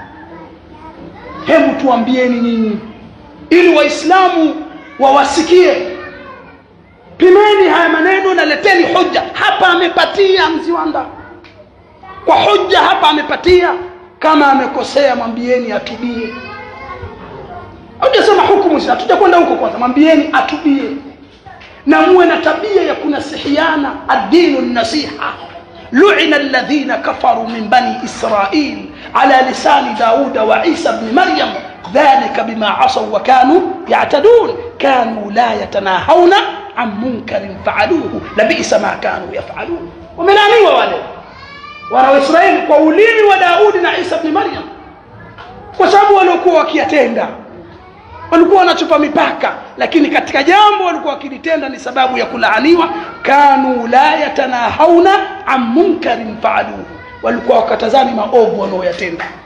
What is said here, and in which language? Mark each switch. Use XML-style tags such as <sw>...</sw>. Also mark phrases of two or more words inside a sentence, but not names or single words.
<sw>Hebu tuambieni nyinyi, ili Waislamu wawasikie, pimeni haya maneno na leteni hoja. Hapa amepatia Mziwanda kwa hoja, hapa amepatia. Kama amekosea mwambieni atubie. Hujasema hukumu, tutakwenda huko kwanza. Mwambieni atubie na muwe na tabia ya kunasihiana.</sw> <ar>الدين النصيحة. لعن الذين كفروا من بني إسرائيل على لسان داود وعيسى ابن مريم ذلك بما عصوا وكانوا يعتدون كانوا لا يتناهون عن منكر فعلوه لبئس ما كانوا يفعلون.</ar> <sw>Wamenaniwa wale wana wa Israeli kwa ulimi wa Daudi na Isa ibn Maryam, kwa sababu walikuwa wakiyatenda, walikuwa wanachupa mipaka, lakini katika jambo walikuwa wakilitenda ni sababu ya kulaaniwa.</sw> <ar>كانوا لا يتناهون عن منكر فعلوه,</ar> <sw>walikuwa wakatazani maovu wanaoyatenda.</sw>